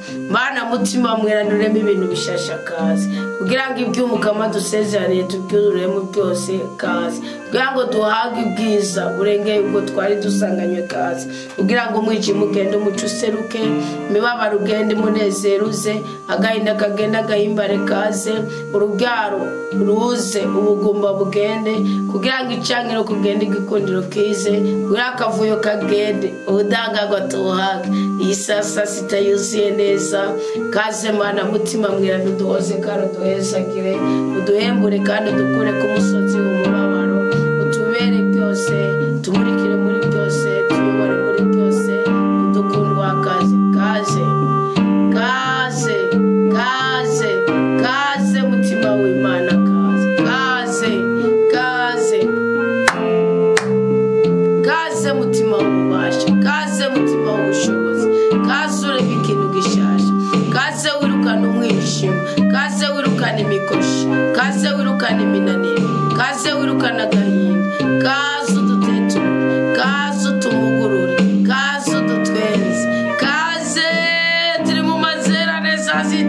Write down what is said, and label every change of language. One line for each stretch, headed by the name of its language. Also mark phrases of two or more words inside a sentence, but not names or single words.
Rundi: Mana mutima mwiranuremo ibintu bishasha kazi, kugira ngo iby'umukama dusezeraniye tubyururemo byose kazi, kugira ngo duhage ubwiza burengeye ubwo twari dusanganywe kazi, kugira ngo umwijima ugende umuco useruke, imibabaro ugende umunezero uze, agahinda kagenda agahimbare kaze, urubyaro ruze, ubugumba bugende, kugira ngo icankiro kugende igikundiro kize, kugira akavuyo kagende, ubudangagwa tubuhage. Iyi sasa sitayuzuye neza kaze Mana mutima mwira, duhoze kandi uduhezagire, uduhembure kandi udukure ku musozi w'umubabaro, utubere byose, tumurikire muri byose, tuyobore muri byose, udukundwa kaze kaze kaze kaze kaze mutima w'Imana kaze kaze kaze kaze mutima w'ububasha, kaze mutima w'ubushobozi, kaze ureka ikintu gishasha, kaze wirukana umwijima, kaze wirukana imikoshi, kaze wirukana iminaniro, kaze wirukana agahinda, kaze uduteture, kaze utumugurure, kaze udutwenze, kaze turi mu mazerane saa